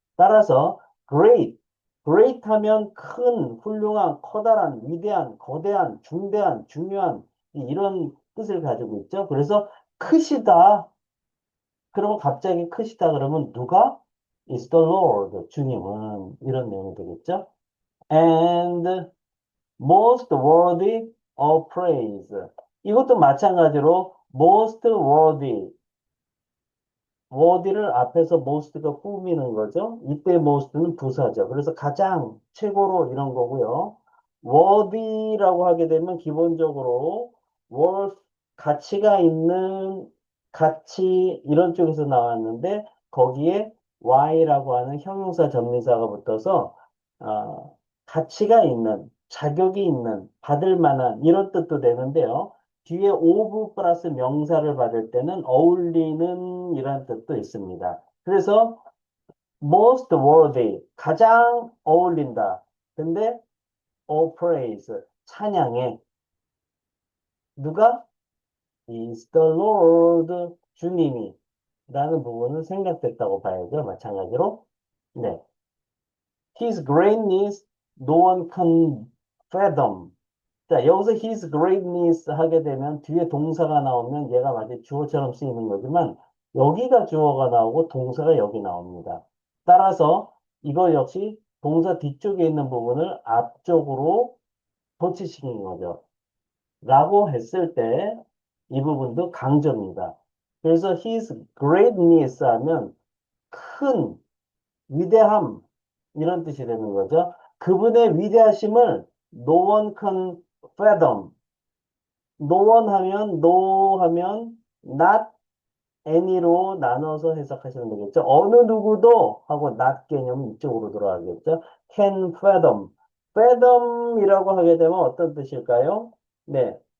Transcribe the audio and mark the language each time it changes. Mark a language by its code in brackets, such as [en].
[ko] 따라서 great 하면 큰, 훌륭한, 커다란, 위대한, 거대한, 중대한, 중요한 이런 뜻을 가지고 있죠. 그래서 크시다. 그러면 갑자기 크시다 그러면 누가? [en] is the Lord. [ko] 주님은 이런 내용이 되겠죠. [en] And most worthy of praise. [ko] 이것도 마찬가지로 most worthy. worthy를 앞에서 most가 꾸미는 거죠. 이때 most는 부사죠. 그래서 가장, 최고로 이런 거고요. worthy라고 하게 되면 기본적으로 worth, 가치가 있는, 가치 이런 쪽에서 나왔는데 거기에 y라고 하는 형용사 전미사가 붙어서 가치가 있는 자격이 있는, 받을 만한 이런 뜻도 되는데요. 뒤에 of 플러스 명사를 받을 때는 어울리는 이런 뜻도 있습니다. 그래서 most worthy, 가장 어울린다. 근데 all praise, 찬양에 누가? [en] is the Lord, [ko] 주님이 라는 부분은 생략됐다고 봐야죠. 마찬가지로. 네. [en] His greatness, no one can fathom. [ko] 자, 여기서 his greatness 하게 되면 뒤에 동사가 나오면 얘가 마치 주어처럼 쓰이는 거지만 여기가 주어가 나오고 동사가 여기 나옵니다. 따라서 이거 역시 동사 뒤쪽에 있는 부분을 앞쪽으로 도치시킨 거죠. 라고 했을 때 이 부분도 강조입니다. 그래서 his greatness 하면 큰 위대함 이런 뜻이 되는 거죠. 그분의 위대하심을 [en] no one can fathom. [ko] no one 하면 no 하면 not any로 나눠서 해석하시면 되겠죠. 어느 누구도 하고 not 개념이 이쪽으로 들어가겠죠. [en] can fathom. [ko] fathom이라고 하게 되면 어떤 뜻일까요? 네.